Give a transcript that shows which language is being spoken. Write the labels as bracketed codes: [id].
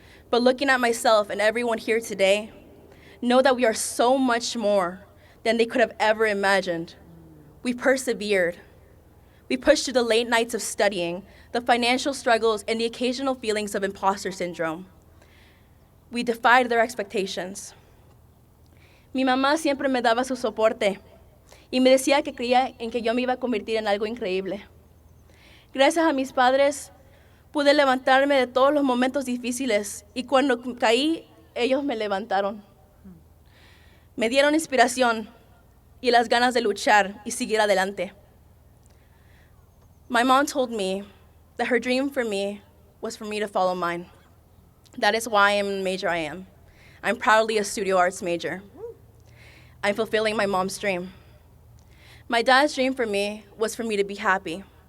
[en] But looking at myself and everyone here today, know that we are so much more than they could have ever imagined. We persevered. We pushed through the late nights of studying, the financial struggles, and the occasional feelings of imposter syndrome. We defied their expectations. [es] Mi mamá siempre me daba su soporte y me decía que creía en que yo me iba a convertir en algo increíble. Gracias a mis padres, pude levantarme de todos los momentos difíciles y cuando caí, ellos me levantaron. Me dieron inspiración y las ganas de luchar y seguir adelante. [en] My mom told me that her dream for me was for me to follow mine. That is why I am the major I am. I'm proudly a studio arts major. I'm fulfilling my mom's dream. My dad's dream for me was for me to be happy.